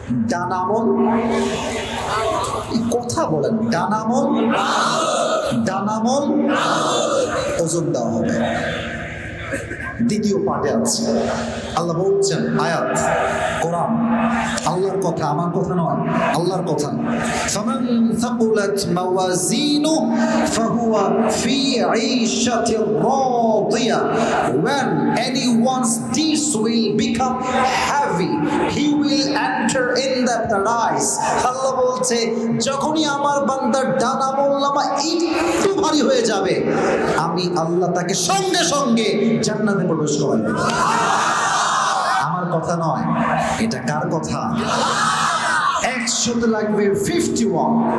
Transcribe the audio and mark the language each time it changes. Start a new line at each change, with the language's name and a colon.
Bangla: ডান আমল, কথা বলেন, ডান আমল, ডান আমল ওজন দেওয়া হবে। দ্বিতীয় পার্টে আছে, আল্লাহ বলছেন, আয়াত কোরআন, আল্লাহর কথা, আমার কথা নয়, আল্লাহর কথা।
Arabic: ফামান সাকুলাত মাওয়াজিনু ফাহুয়া ফি ঈশাতির রাদিয়া,
English: when anyone's deeds will become heavy he will enter in the paradise।
Bangla: আল্লাহ বলছে যখনই আমার বান্দার ডান আমলনামা একটু ভারী হয়ে যাবে, আমি আল্লাহ তাকে সঙ্গে সঙ্গে জান্নাতে প্রবেশ করাই দেব। আমার কথা নয়, এটা কার কথা? 100 লাগবে 51।